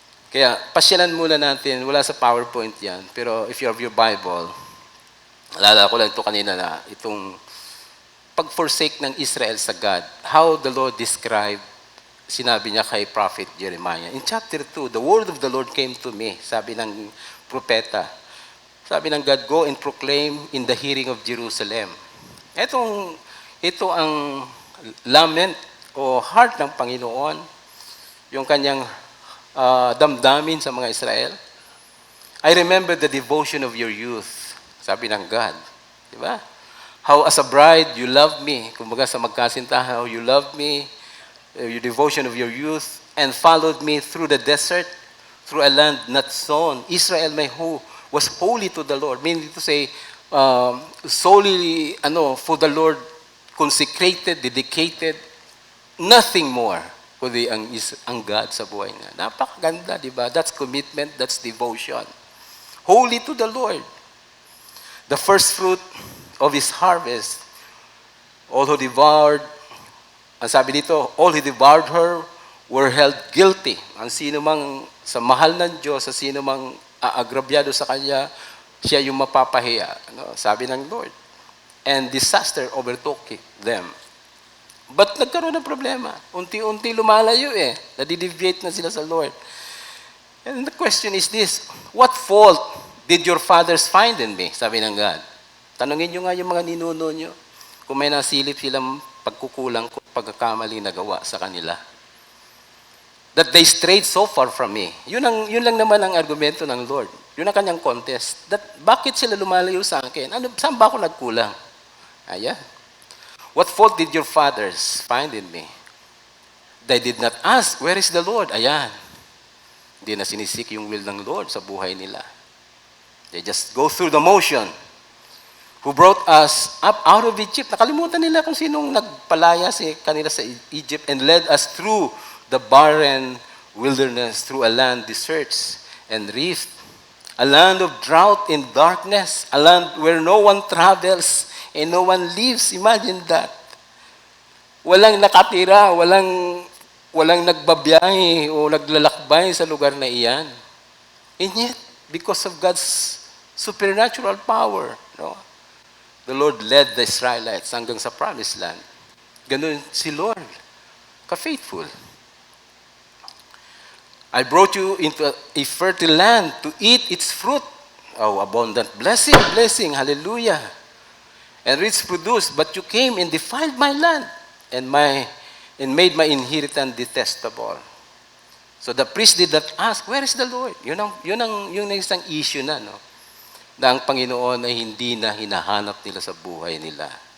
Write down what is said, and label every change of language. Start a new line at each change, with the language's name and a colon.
Filipino: Kaya, pasyalan muna natin, wala sa PowerPoint yan, pero
English: if you have your Bible,
Filipino: alala ko lang ito kanina na itong pag-forsake ng Israel sa God,
English: how the Lord described,
Filipino: sinabi niya kay Prophet Jeremiah.
English: In chapter 2, the word of the Lord came to me,
Filipino: sabi ng propeta. Sabi ng
English: God, go and proclaim in the hearing of Jerusalem.
Filipino: Ito ang lament o heart ng Panginoon, yung kanyang damdamin sa mga Israel.
English: I remember the devotion of your youth, sabi ng God.
Filipino: Di ba?
English: How as a bride, you love me.
Filipino: Kumbaga sa magkasintahan,
English: how you love me, your devotion of your youth, and followed me through the desert, through a land not sown. Israel, was holy to the Lord. Meaning to say, solely for the Lord, consecrated, dedicated, nothing more
Filipino: kundi ang God sa buhay niya. Napakaganda, di ba?
English: That's commitment, that's devotion. Holy to the Lord. The first fruit of His harvest, all who devoured,
Filipino: ang sabi dito,
English: all who devoured her were held guilty.
Filipino: Ang sino mang sa mahal ng Diyos, sa sino mang aagrabyado sa Kanya, siya yung mapapahiya. Sabi ng Lord.
English: And disaster overtook them.
Filipino: But nagkaroon ng problema. Unti-unti lumalayo Nadideviate na sila sa Lord.
English: And the question is this, what fault did your fathers find in me?
Filipino: Sabi ng God. Tanungin nyo nga yung mga ninuno nyo kung may nasilip silang pagkukulang ko, pagkakamali na gawa sa kanila.
English: That they strayed so far from me.
Filipino: Yun lang naman ang argumento ng Lord. Yun ang kanyang contest. Bakit sila lumalayo sa akin? Saan ba ako nagkulang? Ayan.
English: What fault did your fathers find in me? They did not ask, where is the Lord?
Filipino: Ayan. Hindi na sinisik yung will ng Lord sa buhay nila.
English: They just go through the motion. Who brought us up out of Egypt.
Filipino: Nakalimutan nila kung sinong nagpalaya kanila sa
English: Egypt and led us through the barren wilderness, through a land deserts and rift, a land of drought and darkness, a land where no one travels and no one lives. Imagine that.
Filipino: Walang nakatira, walang nagbabiyahe o naglalakbay sa lugar na iyan.
English: And yet, because of God's supernatural power, the Lord led the Israelites
Filipino: hanggang sa
English: promised land.
Filipino: Ganun si Lord, ka-faithful.
English: I brought you into a fertile land to eat its fruit. Oh, abundant blessing, hallelujah. And rich produce, but you came and defiled my land and made my inheritance detestable. So the priest did not ask, where is the Lord?
Filipino: Yun ang isang issue na ang Panginoon ay hindi na hinahanap nila sa buhay nila.